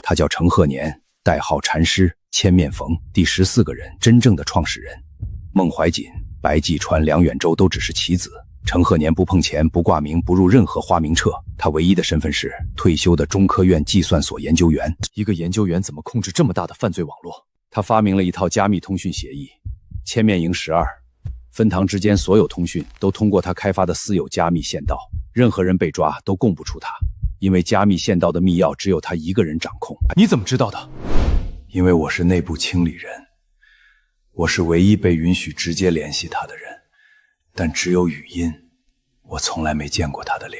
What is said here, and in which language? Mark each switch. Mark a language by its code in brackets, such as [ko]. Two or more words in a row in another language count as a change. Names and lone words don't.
[zh] 他叫程賀年，代號禪師，千面縫第14個人，真正的創始人。孟懷瑾、白濟川、梁遠洲都只是棋子， 程鹤年不碰錢，不掛名，不入任何花名冊，他唯一的身份是退休的中科院計算所研究員。一個研究員怎麼控制這麼大的犯罪網絡？他發明了一套加密通訊協議，千面營12，分堂之間所有通訊都通過他開發的私有加密線道，任何人被抓都供不出他，因為加密線道的密鑰只有他一個人掌控。你怎麼知道的？因為我是內部清理人，我是唯一被允許直接聯繫他的人，但只有語音，我從來沒見過他的臉。